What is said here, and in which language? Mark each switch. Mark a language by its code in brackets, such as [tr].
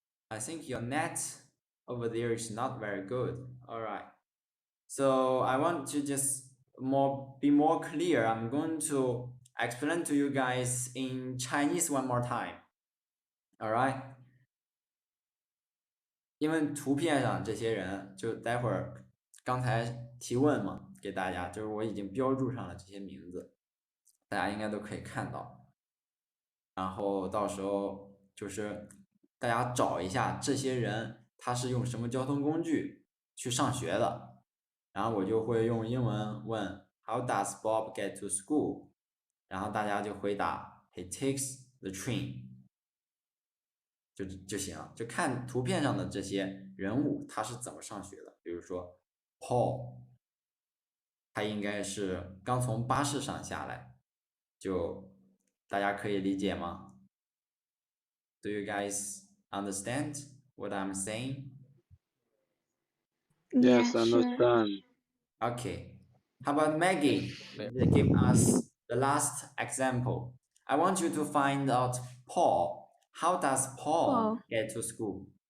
[en] I think your net over there is not very good. All right. So I want to just be more clear. I'm going to explain to you guys in Chinese one more time. All right. [zh] 因为图片上这些人，就待会儿刚才提问嘛，给大家就是我已经标注上了这些名字，大家应该都可以看到。然后到时候就是大家找一下这些人他是用什么交通工具去上学的，然后我就会用英文问 [en] How does Bob get to school？ [zh] 然后大家就回答 [en] He takes the train。 [zh] 就行了，就看图片上的这些人物他是怎么上学的。比如说 Paul， 他应该是刚从巴士上下来，就大家可以理解吗？ [en] Do you guys understand what I'm saying? Yes, Yeah, sure. understand. Okay. How about Maggie? Clear. Give us the last example. I want you to find out Paul. How does Paul get to school?